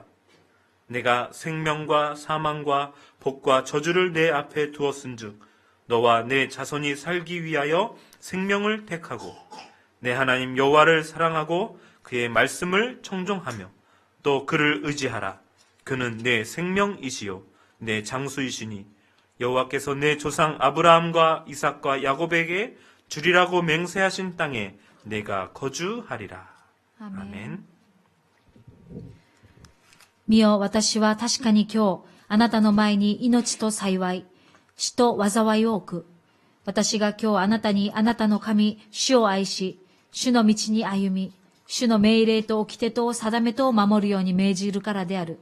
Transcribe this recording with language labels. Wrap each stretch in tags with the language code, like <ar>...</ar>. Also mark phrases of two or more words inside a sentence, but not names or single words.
<ko>내가 생명과 사망과 복과 저주를 내 앞에 두었은즉 너와 내 자손이 살기 위하여 생명을 택하고 내 하나님 여호와를 사랑하고 그의 말씀을 청종하며 또 그를 의지하라. 그는 내 생명이시요 내 장수이시니 여호와께서 내 조상 아브라함과 이삭과 야곱에게 주리라고 맹세하신 땅에 내가 거주하리라. 아멘.</ko> <ja>見よ、私は確かに今日、あなたの前に命と幸い、死と災いを置く。私が今日あなたにあなたの神、主を愛し、主の道に歩み、主の命令と掟と定めとを守るように命じるからである。</ja>